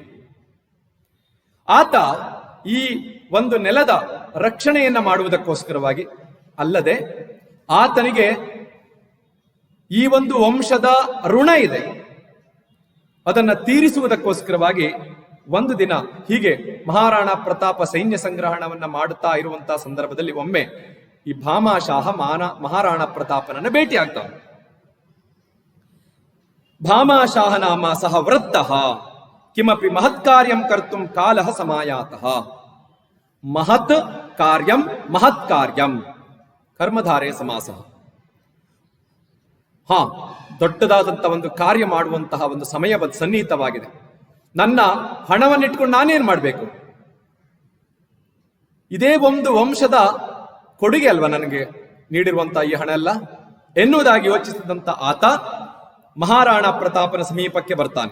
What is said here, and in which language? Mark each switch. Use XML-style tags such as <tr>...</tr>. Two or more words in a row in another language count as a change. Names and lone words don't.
<kn>ಆತ ಈ ಒಂದು ನೆಲದ ರಕ್ಷಣೆಯನ್ನ ಮಾಡುವುದಕ್ಕೋಸ್ಕರವಾಗಿ ಅಲ್ಲದೆ ಆತನಿಗೆ ಈ ಒಂದು ವಂಶದ ಋಣ ಇದೆ, ಅದನ್ನ ತೀರಿಸುವುದಕ್ಕೋಸ್ಕರವಾಗಿ ಒಂದು ದಿನ ಹೀಗೆ ಮಹಾರಾಣಾ ಪ್ರತಾಪ ಸೈನ್ಯ ಸಂಗ್ರಹಣವನ್ನ ಮಾಡುತ್ತಾ ಇರುವಂತಹ ಸಂದರ್ಭದಲ್ಲಿ ಒಮ್ಮೆ ಈ ಭಾಮಾಶಾಹ ಮಹಾರಾಣಾ ಪ್ರತಾಪನನ್ನ ಭೇಟಿಯಾಗ್ತಾನೆ.</kn> <sa>ಭಾಮಾಶಾಹ ನಾಮ ಸಹ ವೃದ್ಧಃ ಕಿಮಪಿ ಮಹತ್ ಕಾರ್ಯಂ ಕರ್ತುಂ ಕಾಲಃ ಸಮಾಯಾತಃ. ಮಹತ್ ಕಾರ್ಯಂ ಮಹತ್ ಕಾರ್ಯಂ ಕರ್ಮಧಾರಯ ಸಮಾಸ.</sa> <kn>ದೊಡ್ಡದಾದಂತ ಒಂದು ಕಾರ್ಯ ಮಾಡುವಂತಹ ಒಂದು ಸಮಯ ಸನ್ನಿಹಿತವಾಗಿದೆ. ನನ್ನ ಹಣವನ್ನಿಟ್ಕೊಂಡು ನಾನೇನ್ ಮಾಡಬೇಕು? ಇದೇ ಒಂದು ವಂಶದ ಕೊಡುಗೆ ಅಲ್ವಾ ನನಗೆ ನೀಡಿರುವಂತಹ ಈ ಹಣ ಎಲ್ಲ ಎನ್ನುವುದಾಗಿ ಯೋಚಿಸಿದಂತ ಆತ ಮಹಾರಾಣಾ ಪ್ರತಾಪನ ಸಮೀಪಕ್ಕೆ ಬರ್ತಾನೆ.</kn>